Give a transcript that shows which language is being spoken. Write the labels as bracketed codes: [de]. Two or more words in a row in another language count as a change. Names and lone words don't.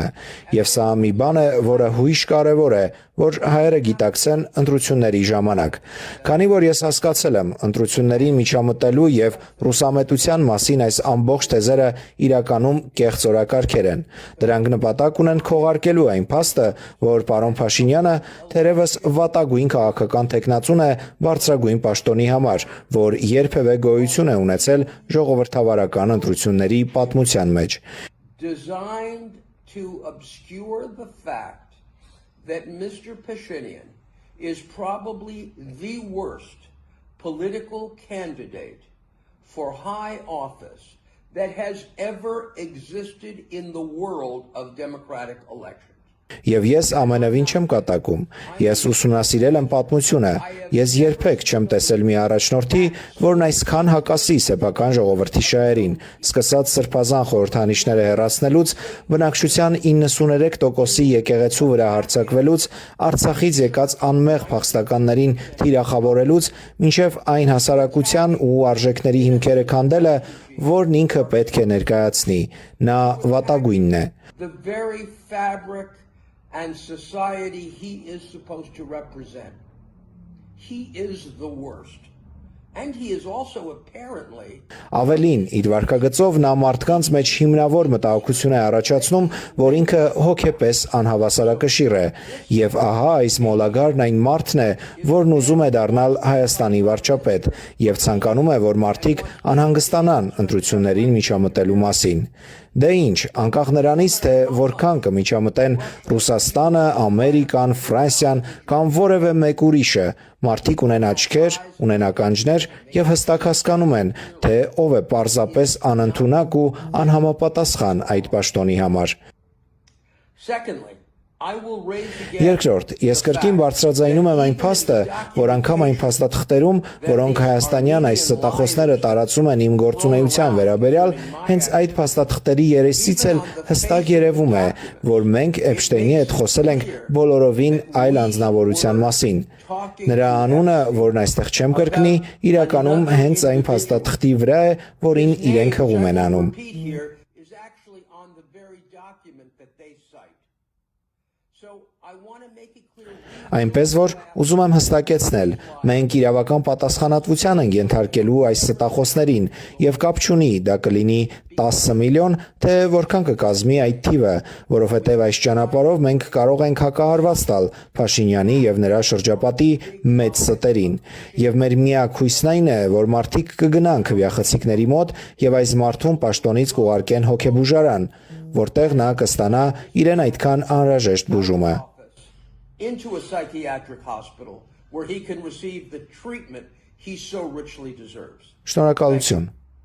[hy] Եվ սա մի բան է, որը հույժ կարևոր է, որ հայերը գիտակցեն ընտրությունների ժամանակ։ Քանի որ ես հասկացել եմ ընտրությունների միջամտելու եւ ռուսամետության մասին այս ամբողջ թեզերը իրականում կեղծ օրակարգեր են։ Դրանք նպատակ ունեն քողարկելու այն փաստը, որ պարոն Փաշինյանը թերևս վատագույն քաղաքական տեխնացուն է բարձրագույն պաշտոնի համար, որ երբևէ գոյություն է ունեցել ժողովրդավարական ընտրությունների պատմության մեջ։ [en] Designed to obscure the fact that Mr. Pashinyan is probably the worst political candidate for high office that has ever existed in the world of democratic elections. [hy] Եվ ես ամենևին չեմ կատակում, ես ուսումնասիրել եմ պատմությունը, ես երբեք չեմ տեսել մի առաջնորդի, որն այսքան հակասի սեփական ժողովրդի շահերին, սկսած սրբազան խորհրդանիշները հեռացնելուց, բնակչության 93%-ի եկեղեցու վրա հարձակվելուց, Արցախից եկած անմեղ փախստականներին թիրախավորելուց, մինչև այն հասարակության ու արժեքների հիմքերը քանդելը, որն ինքը պետք է ներկայացնի, նա վատագույնն է։ [en] The very fabric and society he is supposed to represent. He is the worst. And he is also apparently [hy] Ավելին, իր վարքագծով նա մարդկանց մեջ հիմնավոր մտահոգություն է առաջացնում, որ ինքը հոգեպես անհավասարակշիռ է, եւ ահա այս մոլագարն այն մարդն է, որն ուզում է դառնալ Հայաստանի վարչապետ, եւ ցանկանում է, որ մարդիկ անհանգստանան ընտրություններին միջամտելու մասին։ Դե ինչ, անկախ նրանից, թե որքան կմիջամտեն Ռուսաստանը, Ամերիկան, Ֆրանսիան կամ որևէ մեկ ուրիշը, մարդիկ ունեն աչքեր, ունեն ականջներ եւ հստակ հասկանում են, թե ով է պարզապես անընդունակ ու անհամապատասխան այդ պաշտոնի համար։ [en] Secondly, I will raise again [hy] Երկրորդ, ես կրկին բարձրաձայնում եմ այն փաստը, որ անգամ այն փաստաթղթերում, որոնք հայաստանյան այս ստախոսները տարածում են իմ գործունեության վերաբերյալ, հենց այդ փաստաթղթերի երեսից էլ հստակ երևում է, որ մենք Էփշտեյնի հետ խոսել ենք բոլորովին այլ անձնավորության մասին։ Նրա անունը, որն այստեղ չեմ կրկնի, իրականում հենց այն փաստաթղթի վրա է, որին իրենք հղում են անում։ [en] is actually on the very document that they cite. So I want to make it clear. [hy] Այնպես որ ուզում եմ հստակեցնել, մենք իրավական պատասխանատվության ենք ենթարկելու այս ստախոսներին եւ կապ չունի դա կլինի 10 միլիոն, թե որքան կկազմի այդ թիվը, որովհետեւ այս ճանապարհով մենք կարող ենք հակահարված տալ Փաշինյանի եւ նրա շրջապատի մեծ ստերին։ Եվ մեր միակ հույսն այն է, որ մարդիկ կգնան քվյախցիկների մոտ եւ այս մարդուն պաշտոնից կուղարկեն հոգեբուժարան, որտեղ նա կստանա իրեն այդքան անհրաժեշտ բուժումը։ [en] Into a psychiatric hospital where he can receive the treatment he so richly deserves. [hy] Շնորհակալություն։